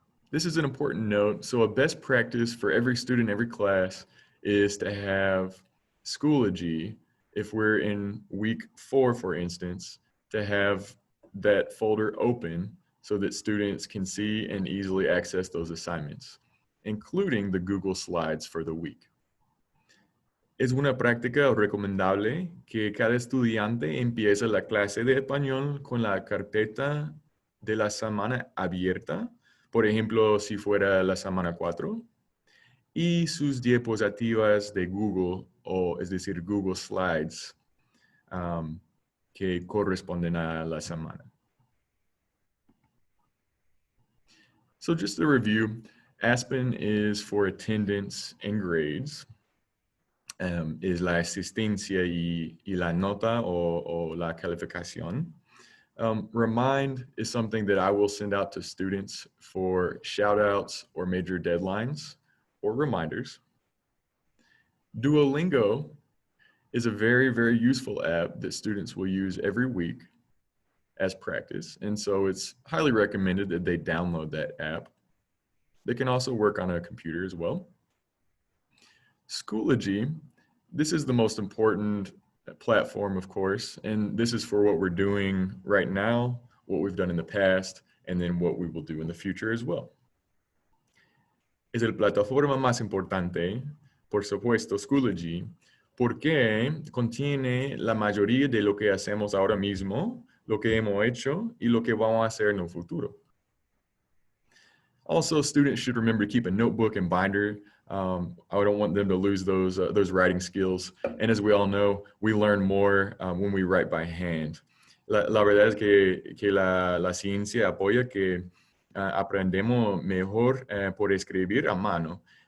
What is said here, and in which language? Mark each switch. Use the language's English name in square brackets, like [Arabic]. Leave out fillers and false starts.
[English] This is an important note. So a best practice for every student, every class, is to have Schoology, if we're in week 4, for instance, to have that folder open so that students can see and easily access those assignments, including the Google Slides for the week. [Spanish] Es una práctica recomendable que cada estudiante empiece la clase de español con la carpeta de la semana abierta, por ejemplo, si fuera la semana 4, y sus diapositivas de Google, o es decir, Google Slides, que corresponden a la semana. [English] So just to review, Aspen is for attendance and grades. [Spanish] Es la asistencia y la nota o la calificación. [English] Remind is something that I will send out to students for shout outs or major deadlines or reminders. Duolingo is a very, very useful app that students will use every week as practice. And so it's highly recommended that they download that app. They can also work on a computer as well. Schoology, this is the most important platform, of course, and this is for what we're doing right now, what we've done in the past, and then what we will do in the future as well. [Spanish] Es la plataforma más importante, por supuesto, Schoology, porque contiene la mayoría de lo que hacemos ahora mismo, lo que hemos hecho, y lo que vamos a hacer en el futuro. [English] Also, students should remember to keep a notebook and binder. I don't want them to lose those writing skills. And as we all know, we learn more when we write by hand. [Spanish] La verdad es que la ciencia apoya que aprendemos mejor por escribir a mano.